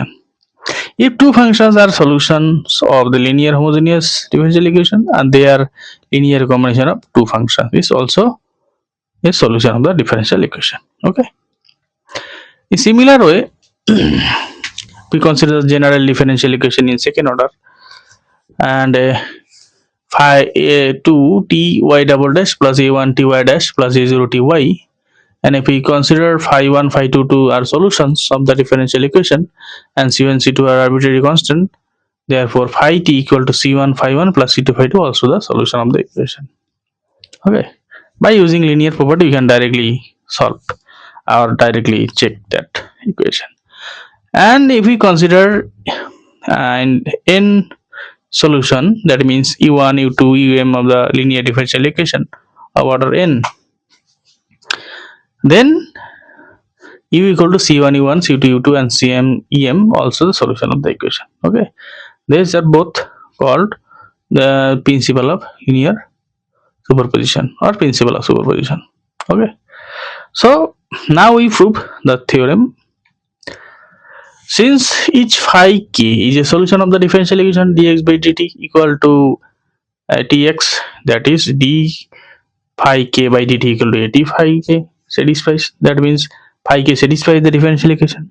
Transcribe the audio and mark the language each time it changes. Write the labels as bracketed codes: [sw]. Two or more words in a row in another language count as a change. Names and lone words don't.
[en] If two functions are solutions of the linear homogeneous differential equation and they are linear combination of two functions, is also a solution of the differential equation. Okay. In similar way, we consider the general differential equation in second order, and phi a2 t y double dash plus a1 t y dash plus a0 t y. And if we consider phi 1, phi 2 are solutions of the differential equation and c1, c2 are arbitrary constant, therefore phi t equal to c1 phi 1 plus c2 phi 2 also the solution of the equation. Okay. By using linear property, we can directly solve or directly check that equation. And if we consider and n solution, that means u1 u2 um of the linear differential equation of order n, then u equal to c1 u1 c2 u2 and cm em also the solution of the equation. Okay, these are both called the principle of linear superposition or principle of superposition. Okay, so now we prove the theorem. Since each phi k is a solution of the differential equation dx by dt equal to tx, that is d phi k by dt equal to at phi k satisfies, that means phi k satisfies the differential equation.